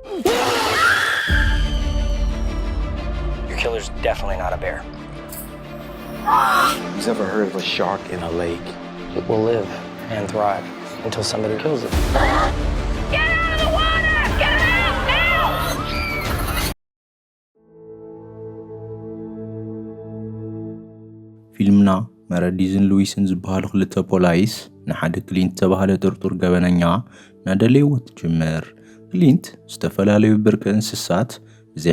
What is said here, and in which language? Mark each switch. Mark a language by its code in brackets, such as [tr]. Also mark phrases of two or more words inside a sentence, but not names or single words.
[en] Your killer's definitely not a bear. Who's ever heard of a shark in a lake? It will live and thrive until somebody kills it. Get out of the water! Get out now! [ti] ፊልምና መረዲዝን ሉዊስን ዝበሃሉ ክልተ ፖላይስ ንሓደ ክሊንት ተባሃለ ጥርጡር ገበነኛ ናደለይዎ ትጅምር። ክሊንት ዝተፈላለዩ ብርቂ እንስሳት ብዘይ